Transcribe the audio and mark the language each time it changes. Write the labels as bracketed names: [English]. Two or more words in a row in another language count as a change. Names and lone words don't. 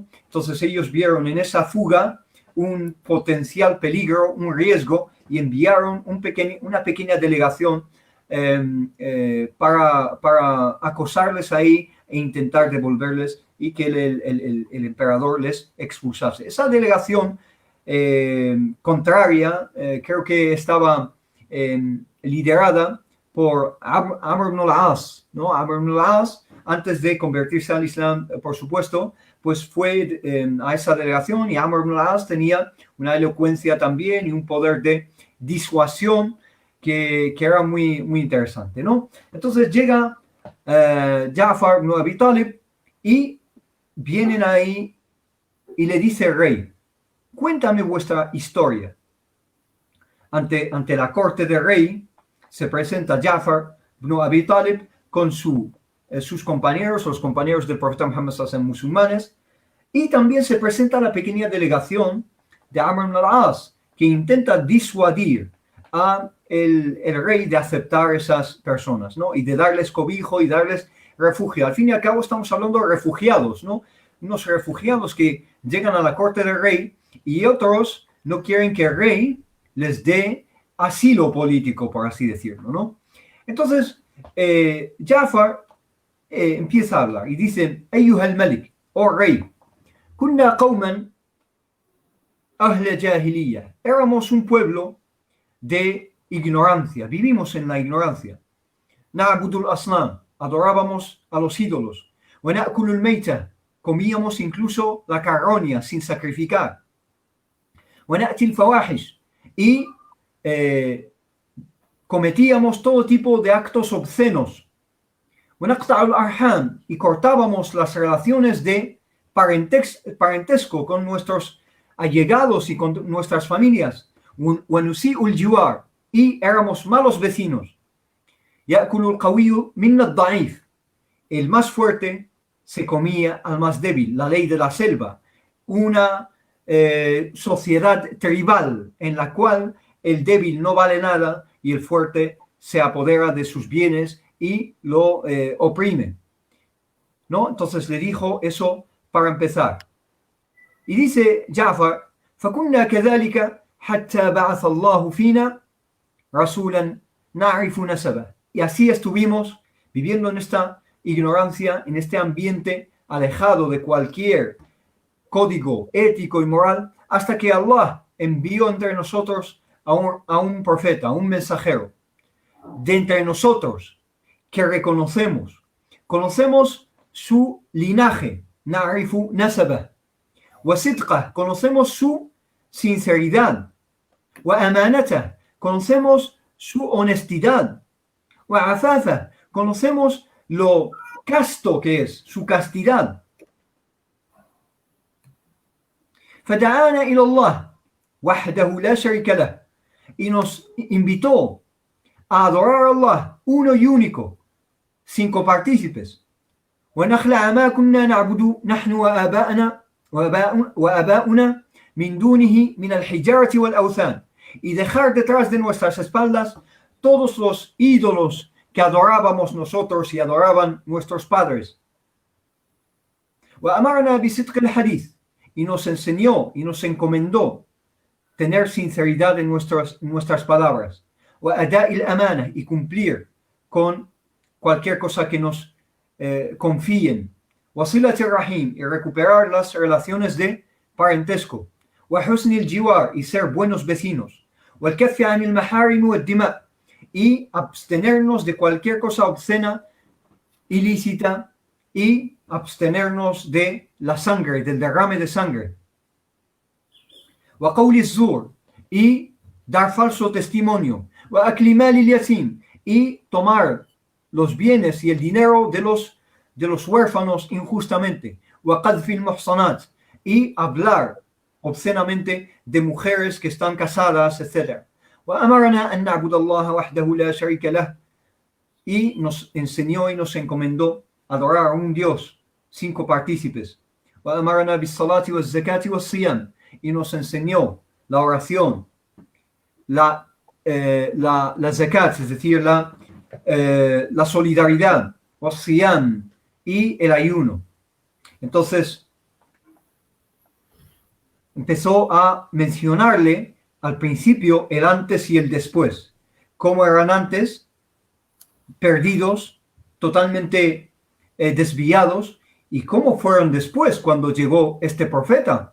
[Spanish] Entonces ellos vieron en esa fuga un potencial peligro, un riesgo, y enviaron una pequeña delegación para acosarles ahí e intentar devolverles y que el emperador les expulsase. Esa delegación contraria creo que estaba liderada por Amr ibn al-As, ¿no? Amr ibn al-As, antes de convertirse al Islam, por supuesto, pues fue a esa delegación, y Amr ibn al-As tenía una elocuencia también y un poder de disuasión que era muy, muy interesante, ¿no? Entonces llega Ja'far ibn Abi Talib y vienen ahí y le dice el rey, cuéntame vuestra historia. Ante la corte del rey se presenta Ja'far ibn Abi Talib con sus compañeros, los compañeros del profeta Muhammad [Arabic] صلى الله عليه وسلم [Spanish] musulmanes, y también se presenta la pequeña delegación de Amr ibn al-As, que intenta disuadir a el rey de aceptar esas personas, ¿no? Y de darles cobijo y darles refugio. Al fin y al cabo estamos hablando de refugiados, ¿no? Unos refugiados que llegan a la corte del rey y otros no quieren que el rey les dé asilo político, por así decirlo, ¿no? Entonces, Ja'far empieza a hablar y dice, [Arabic] أيها الملك, [Spanish] oh rey, [Arabic] كنا قوما أهل جاهلية, [Spanish] éramos un pueblo de ignorancia, vivimos en la ignorancia. [Arabic] نعبد الأصنام, [Spanish] adorábamos a los ídolos. [Arabic] ونأكل الميتة, [Spanish] comíamos incluso la carroña sin sacrificar. [Arabic] ونأتي الفواحش, [Spanish] y cometíamos todo tipo de actos obscenos. [Arabic] ونقطع الأرحام, [Spanish] y cortábamos las relaciones de parentesco con nuestros allegados y con nuestras familias. [Arabic] ونسيء الجوار, [Spanish] y éramos malos vecinos. [Arabic] يأكل القوي منا الضعيف, [Spanish] el más fuerte se comía al más débil, la ley de la selva, una sociedad tribal en la cual el débil no vale nada y el fuerte se apodera de sus bienes y lo oprime, ¿no? Entonces le dijo eso para empezar. Y dice Ja'far, [Arabic] فَكُنَّا كَذَلِكَ حَتَّى بَعَثَ اللَّهُ فِينَا رَسُولًا نَعْرِفُ نَسَبَهُ. [Spanish] Y así estuvimos viviendo en esta ignorancia, en este ambiente alejado de cualquier código ético y moral, hasta que Allah envió entre nosotros a un profeta, a un mensajero, de entre nosotros, que conocemos su linaje, [Arabic] نعرف نسبه وصدقه, [Spanish] conocemos su sinceridad, [Arabic] وأمانته, [Spanish] conocemos su honestidad, [Arabic] وعفافه, [Spanish] conocemos lo casto que es, su castidad. [Arabic] فدعانا إلى الله وحده لا شريك له, [Spanish] y nos invitó a adorar a Allah uno y único, sin copartícipes. [Arabic] ونخلع ما كنا نعبد نحن وآباؤنا من دونه من الحجارة والأوثان, [Spanish] y dejar detrás de nuestras espaldas todos los ídolos que adorábamos nosotros y adoraban nuestros padres. [Arabic] وأمرنا بصدق الحديث, [Spanish] y nos enseñó y nos encomendó tener sinceridad en nuestras palabras. [Arabic] وأداء الأمانة, [Spanish] y cumplir con cualquier cosa que nos confíen. [Arabic] وصلة الرحيم, [Spanish] y recuperar las relaciones de parentesco. [Arabic] وحسن الجوار, [Spanish] y ser buenos vecinos. [Arabic] والكف عن المحارم والدماء, [Spanish] y abstenernos de cualquier cosa obscena, ilícita, y abstenernos de la sangre, del derrame de sangre. [Arabic] وقول الزور, [Spanish] y dar falso testimonio. [Arabic] وأكل مال اليتيم, [Spanish] y tomar los bienes y el dinero de los huérfanos injustamente. [Arabic] وقذف المحصنات, [Spanish] y hablar obscenamente de mujeres que están casadas, etc. [Arabic] وأمرنا أن نعبد الله وحده لا شريك له, [Spanish] y nos enseñó y nos encomendó adorar a un Dios sin copartícipes. [Arabic] وأمرنا بالصلاة والزكاة والصيام, [Spanish] y nos enseñó la oración, la zakat, es decir, la solidaridad, والصيام, y el ayuno. Entonces empezó a mencionarle al principio el antes y el después, cómo eran antes, perdidos, totalmente desviados, y cómo fueron después cuando llegó este profeta.